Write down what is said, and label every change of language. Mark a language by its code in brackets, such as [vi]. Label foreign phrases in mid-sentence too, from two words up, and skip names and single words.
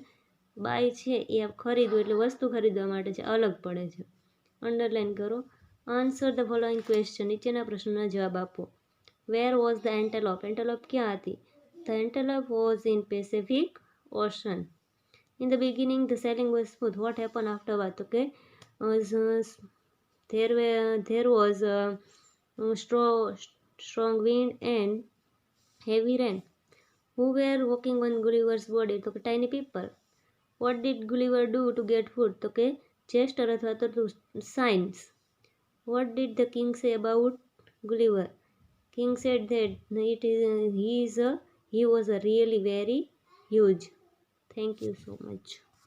[gu] બાય છે એ ખરીદવું એટલે વસ્તુ ખરીદવા માટે છે, અલગ પડે છે. [en] અંડરલાઇન કરો. answer the following question. [gu] નીચેના પ્રશ્નોના જવાબ આપો. [en] where was the Antelope. [gu] એન્ટેલોપ ક્યાં હતી? [en] the Antelope was in Pacific Ocean. in the beginning the sailing was smooth. what happen afterward? [gu] તો કે [en] there was a strong wind and heavy rain. Who were walking on Gulliver's body? [gu] તો કે [en] tiny people. What did Gulliver do to get food? [gu] તો કે chester અથવા તો science. [en] What did the king say about Gulliver? King said that he was a really very huge. Thank you so much.